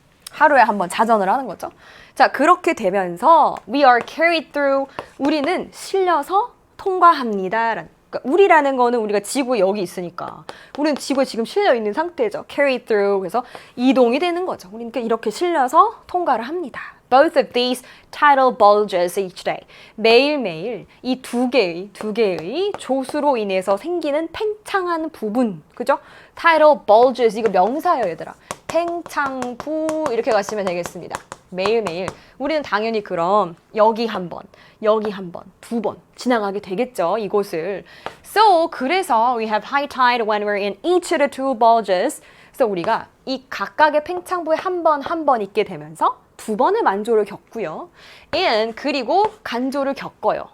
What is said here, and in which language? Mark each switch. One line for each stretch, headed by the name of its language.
Korean: 하루에 한 번 자전을 하는 거죠. 자, 그렇게 되면서
English: we are carried through,
Korean: 우리는 실려서 통과합니다. 그러니까 우리라는 거는 우리가 지구에 여기 있으니까 우리는 지구에 지금 실려 있는 상태죠.
English: carried through,
Korean: 그래서 이동이 되는 거죠. 우리는 이렇게 실려서 통과를 합니다.
English: Both of these tidal bulges each day.
Korean: 매일매일 이 두 개의 조수로 인해서 생기는 팽창한 부분. 그죠? tidal bulges, 이거 명사예요, 얘들아. 팽창부 이렇게 가시면 되겠습니다. 매일매일 우리는 당연히 그럼 여기 한 번, 여기 한 번, 두 번 지나가게 되겠죠, 이곳을.
English: So,
Korean: 그래서
English: we have high tide when we're in each of the two bulges.
Korean: 그래서 우리가 이 각각의 팽창부에 한 번 있게 되면서 두 번의 만조를 겪고요. And 그리고 간조를 겪어요.